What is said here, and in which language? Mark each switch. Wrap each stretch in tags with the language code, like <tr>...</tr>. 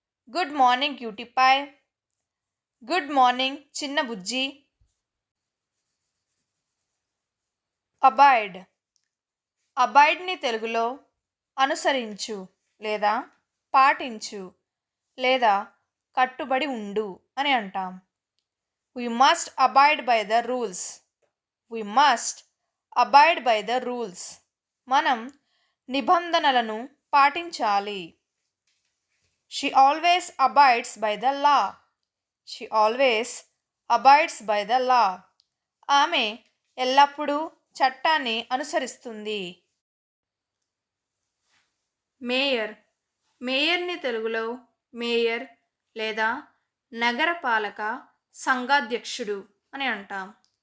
<en>Good morning cutie pie. Good morning</en> <te>చిన్న బుజ్జి.</te> <en>Avoid.</en> <te>అబాయిడ్ని తెలుగులో అనుసరించు లేదా పాటించు లేదా కట్టుబడి ఉండు అని అంటాం.</te> <en>We must abide by the rules. We must abide by the rules.</en> <te>మనం నిబంధనలను పాటించాలి.</te> <en>She always abides by the law. She always abides by the law.</en> <te>ఆమె ఎల్లప్పుడూ చట్టాన్ని అనుసరిస్తుంది. మేయర్. మేయర్ని తెలుగులో మేయర్ లేదా నగరపాలక సంఘాధ్యక్షుడు అని అంటాం.</te>